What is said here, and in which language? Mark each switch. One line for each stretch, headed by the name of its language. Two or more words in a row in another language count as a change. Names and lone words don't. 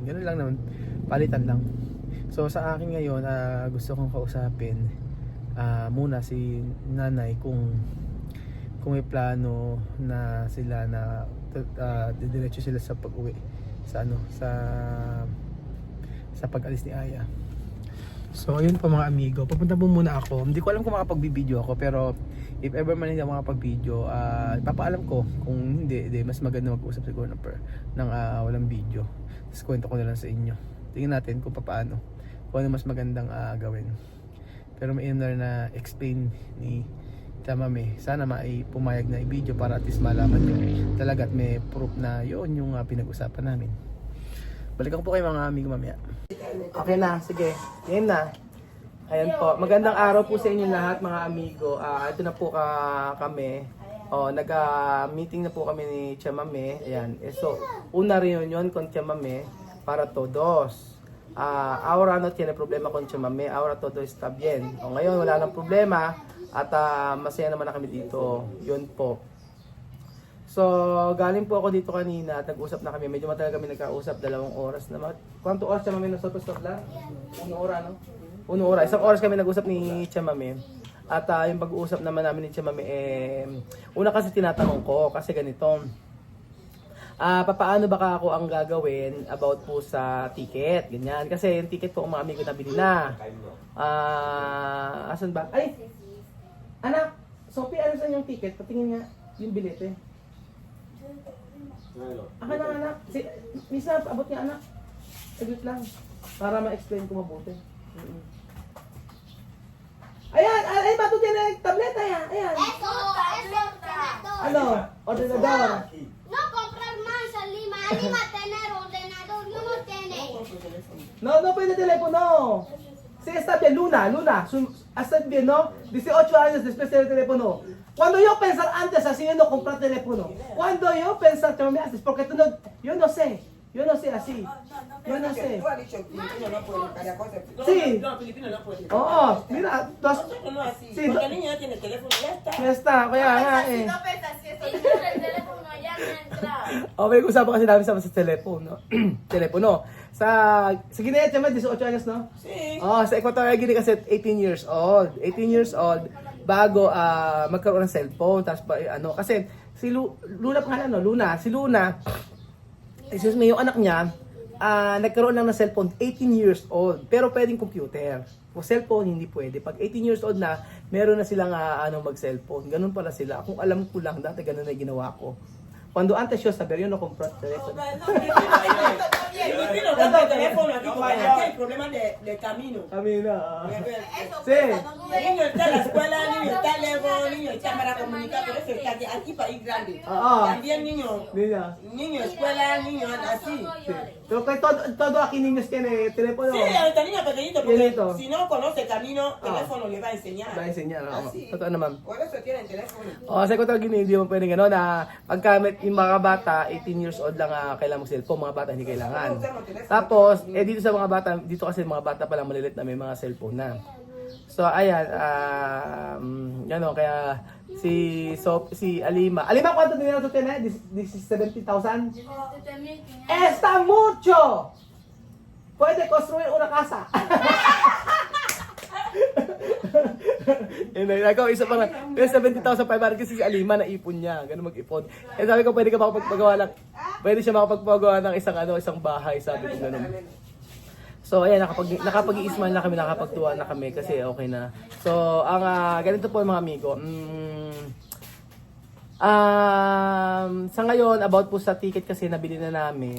Filipino: Ganun lang naman, palitan lang. So sa akin ngayon, gusto kong kausapin muna si nanay kung may plano na sila na didiretso sila sa pag-uwi sa pag-alis ni Aya. So ayun po mga amigo, papunta po muna ako. Hindi ko alam kung makapag-video ako, pero
English: if ever
Filipino: man hindi ako makapag-video, ipapaalam ko. Kung hindi, mas maganda mag-usap siguro ng walang video. Tapos kwento ko na lang sa inyo. Tingnan natin kung paano, kung ano mas magandang gawin. Pero may na explain ni Chamame. Sana pumayag na i-video para
English: at least
Filipino: malaman nyo talaga at may proof na yun yung pinag-usapan namin. Balikan po kayo mga amigo mamaya. Okay na, sige. Yan na. Ayan po. Magandang araw po sa inyo lahat mga amigo. Ito na po kami. Nag-meeting na po kami ni Chamame.
Spanish: Ayan. So, una reunion con Chamame para todos. Ahora no tiene problema con Chamame. Ahora todo está bien.
Filipino: Ngayon wala nang problema at masaya naman na kami dito. Yun po. So, galing po ako dito kanina at nag-usap na kami. Medyo matagal kami nagkausap, 2 oras na.
Spanish: Kwanto oras Chamame nosotros hablar? 1 oras, no? 1 oras.
Filipino: 1 oras kami nag-usap ni Chamame. At yung pag-uusap naman namin ni Chamame, una kasi tinatanong ko, kasi ganito. Paano ba ako ang gagawin about po sa ticket? Ganyan. Kasi yung ticket po, mga amigo nabili na. Asan ba? Ay! Anak! Sophie, ano saan yung ticket? Patingin nga yung bilete. Aka na anak. Misa, abot niya anak. Saglit lang. Para ma-explain ko mabuti. Ayan, ay, bato din na yung tableta yan. Ayan.
Spanish: Eso, ordenador.
Filipino: Ano? Ordenador.
Spanish: No comprar más a Lima. A Lima tener ordenador. No, no tiene.
Filipino: No, no pwede telepono.
Spanish: Sí, está bien, Luna. Está bien, ¿no? 18 años después del teléfono. Cuando yo pensar antes así, yo no comprar teléfono. Cuando yo pensar que me haces, porque tú no, yo no sé así. Yo no sé. Tú has dicho que Filipino no puede cada cosa. Sí. No, Filipino no puede.
Filipino: Oo, mira,
Spanish: Nosotros no así. Sí, Porque el niño ya tiene teléfono, ya está. ya está,
Filipino: kaya nga eh.
Spanish: El teléfono ya no entra.
Filipino: Okay, usapan kasi namin sa telepono. Telepono. Sa Guinea, tiyama, 18 años, no?
Spanish: Sí.
Filipino: Oh, sa Equatorial Guinea kasi
English: 18 years old. 18 years old
Filipino: bago magkaroon ng cellphone. Tapos ano, kasi si Luna pangalan, no? Luna. Si Luna,
English: excuse me,
Filipino: yung anak niya, nagkaroon lang ng cellphone
English: 18 years old.
Filipino: Pero pwedeng computer. Kung cellphone, hindi pwede. Pag
English: 18 years old
Filipino: na, meron na silang mag-cellphone. Ganun pala sila. Kung alam ko lang, dati ganun na ginawa ko.
Spanish: Cuando antes yo sabía, yo no compré teléfono. Filipino cambia el teléfono aquí porque aquí hay problemas de camino. Camino. Sí. El niño está en la escuela, el niño está lejos, el niño está para comunicar, por eso está aquí país grande. También niño escuela, niño así. Sí. Pero que todo aquí niños tiene teléfono. Sí, ahorita niño pequeñito, porque Tienito. si no conoce camino, teléfono le va a enseñar. Va a enseñar, Así.
Filipino: Totoo naman.
Spanish: Por eso tienen teléfono.
Filipino: Sa Equatorial Guinea, hindi mo pwedeng gano'n na pagkamit yung mga bata,
English: 18 years old
Filipino: lang kailangan mo cellphone, mga bata hindi kailangan. Tapos, dito sa mga bata, dito kasi mga bata pa lang malilit na may mga cellphone na. So, ayan, gano'n, kaya si Alima,
Spanish: ¿cuánto dinero tú tienes? 70,000? ¡Está mucho! Puede construir una casa.
English: And then,
Filipino: ako, isa pa nga, may 70,500 kasi si Alima naipon niya, ganun mag-ipon. Eh sabi ko, pwede siya makapagpagawa ng isang bahay, sabi ko ganun. So ayan, nakapag-iisman na kami, nakapagtuwa na kami kasi okay na. So, ang ganito po mga amigo. Sa ngayon, about po sa ticket kasi nabili na namin.